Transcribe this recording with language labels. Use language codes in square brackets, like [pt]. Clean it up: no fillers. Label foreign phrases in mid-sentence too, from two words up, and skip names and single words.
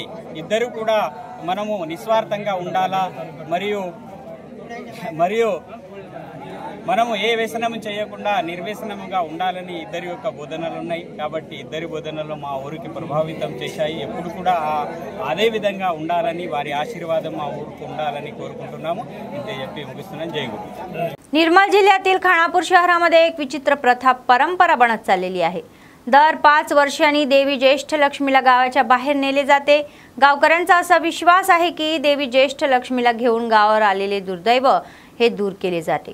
[te] ఇద్దరు కూడా మనము నిస్వార్థంగా ఉండాలా మరియు మనము ఏ వ్యసనం చేయకుండా నిర్వ్యసనముగా ఉండాలని ఇద్దరి యొక్క బోధనలు ఉన్నాయి. కాబట్టి ఇద్దరి బోధనలు మా ఊరికి ప్రభావితం చేశాయి. ఎప్పుడు కూడా అదే విధంగా ఉండాలని, వారి आशीर्वाद మా ఊరికి ఉండాలని కోరుకుంటున్నాము. ఇంతే చెప్పి ముగిస్తున్నాను. [mr] जय गुरु. निर्मल जिल्ह्यातील खानापूर शहरामध्ये एक विचित्र प्रथा परंपरा बनत चाललेली आहे. दर 5 वर्षांनी देवी ज्येष्ठ लक्ष्मीला गावाच्या बाहेर नेले जाते. गावकऱ्यांचा असा विश्वास आहे की देवी ज्येष्ठ लक्ष्मीला घेऊन गावावर आलेले दुर्दैव हे दूर केले जाते.